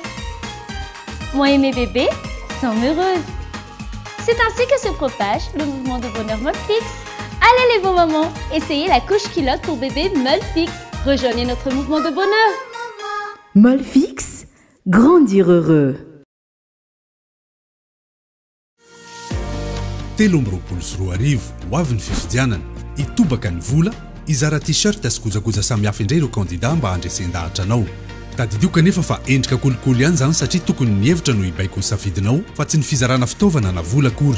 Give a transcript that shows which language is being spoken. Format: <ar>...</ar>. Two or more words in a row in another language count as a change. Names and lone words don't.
<fr>Moi et mes bébés sommes heureuses. C'est ainsi que se propage le mouvement de bonheur Molfix. Allez les beaux mamans, essayez la couche culotte pour bébé Molfix. Rejoignez notre mouvement de bonheur. Molfix, grandir heureux.</fr> <mg>Telombrokolo sy roa arivo ho avy ny fifidianana itobaka ny vola izara t-shirt sy kojakoja samihafa indray ireo kandida mba handresen-dahatra anao. Tadidio kanefa fa endrika kolokolo ihany zany satria tokony ny hevitra no hibaiko ny safidinao fa tsy ny fizarana fitaovana na vola akory.</mg>